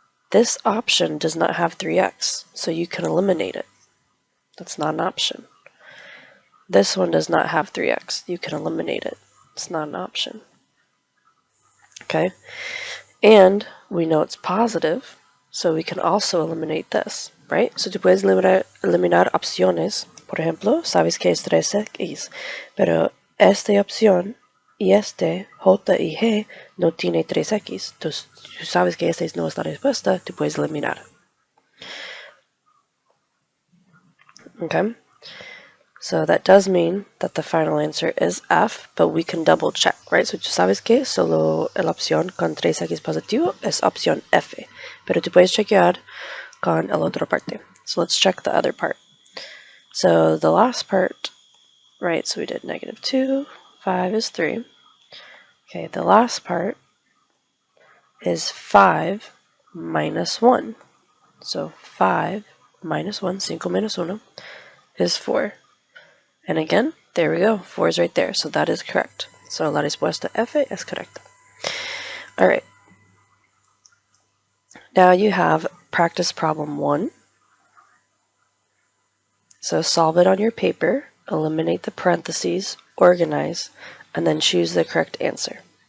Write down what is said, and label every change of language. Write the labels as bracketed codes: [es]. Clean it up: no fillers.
[en] This option does not have 3x, so you can eliminate it. That's not an option. This one does not have 3x. You can eliminate it. It's not an option. Okay? And we know it's positive, so we can also eliminate this, right? So [es] tú puedes eliminar opciones. Por ejemplo, sabes que es 3x, pero esta opción y este, J y G, no tiene 3x. Entonces, tú sabes que esta no es la respuesta, tú puedes eliminar. [en] Okay? So that does mean that the final answer is F, but we can double check, right? So [es] tú sabes que solo la opción con 3x positivo es opción F, pero tú puedes chequear con la otra parte. [en] So let's check the other part. So the last part, right, so we did negative 2, 5 is 3. Okay, the last part is 5 minus 1. So 5 minus 1, [es] 5 menos 1, [en] is 4. And again, there we go. 4 is right there. So that is correct. So [es] la respuesta F es correcta. [en] All right. Now you have practice problem 1. So solve it on your paper, eliminate the parentheses, organize, and then choose the correct answer.